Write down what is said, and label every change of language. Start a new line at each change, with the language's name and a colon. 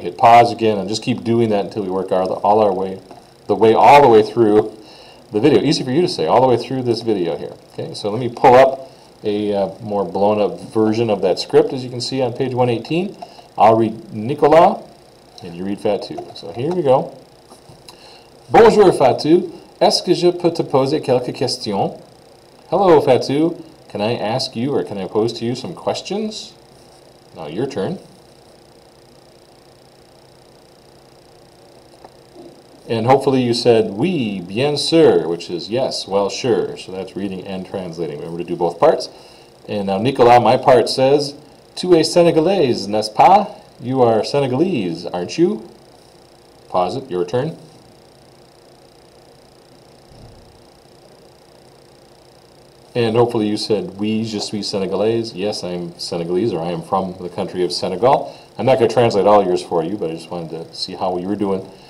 English: You hit pause again, and just keep doing that until we work all the way through the video. Easy for you to say, all the way through this video here. Okay, so let me pull up a more blown up version of that script, as you can see on page 118. I'll read Nicolas, and you read Fatou. So here we go.
French: Bonjour Fatou, est-ce que je peux te poser quelques questions?
English: Hello Fatou, can I ask you, or can I pose to you some questions? Now your turn. And hopefully you said
French: oui, bien sûr,
English: which is yes, well sure. So that's reading and translating. Remember to do both parts. And now Nicolas, my part says,
French: tu es Sénégalais, n'est-ce pas?
English: You are Senegalese, aren't you? Pause it, your turn. And hopefully you said,
French: oui, je suis Sénégalais.
English: Yes, I'm Senegalese, or I am from the country of Senegal. I'm not going to translate all yours for you, but I just wanted to see how you were doing.